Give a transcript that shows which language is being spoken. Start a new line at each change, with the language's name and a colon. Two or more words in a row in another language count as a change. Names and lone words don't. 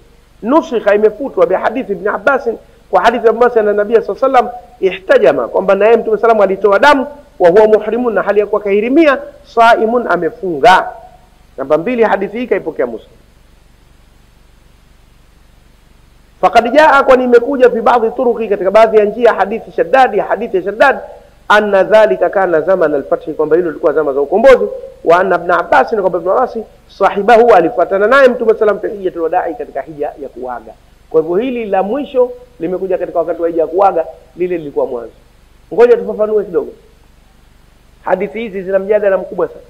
Swahili: Nusikha, imefutwa bi hadithi Ibn Abbas, kwa hadithi Abbas na Nabii
Arabic: صلى الله عليه وسلم احتجم,
Swahili: kwamba naye Mtume sallallahu alitoa damu,
Arabic: وهو محرم,
Swahili: na hali ya kuwa kahirimia, saimun, amefunga. Namba 2, hadithi hii kaipokea Muslim.
Arabic: فقد جاء,
Swahili: kwani imekuja
Arabic: في بعض الطرق,
Swahili: katika baadhi ya njia, hadithi ya Shaddad
Arabic: أن ذلك كان زمن الفتح,
Swahili: kwamba hilo lilikuwa zama za ukombozi.
Arabic: وأن ابن عباس,
Swahili: na kwamba Ibn Abbas sahibahu, alifuatana naye Mtume
Arabic: صلى الله عليه وسلم حجة الوداع,
Swahili: katika hija ya kuaga. Kwa hivyo hili la mwisho limekuja katika wakati wa hija ya kuaga, lile lilikuwa mwanzo. Ngoja tufafanue kidogo. Hadithi hizi zina mjadala mkubwa sana.